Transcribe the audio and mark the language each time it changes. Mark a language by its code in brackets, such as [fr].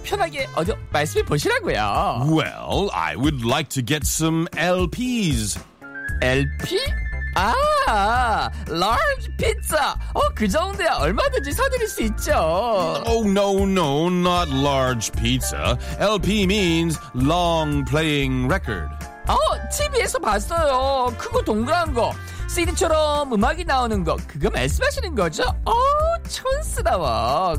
[ko] 편하게 어디 말씀해 보시라고요. [en] Well, I would like to get some LPs. LP? 아, large pizza. [ko] 어, 그 정도야 얼마든지 사드릴 수 있죠. [en] Oh, no, no, not large pizza. LP means long playing record. [ko] 어, TV에서 봤어요. 크고 동그란 거. CD처럼 음악이 나오는 거. 그거 말씀하시는 거죠? 어, 촌스러워.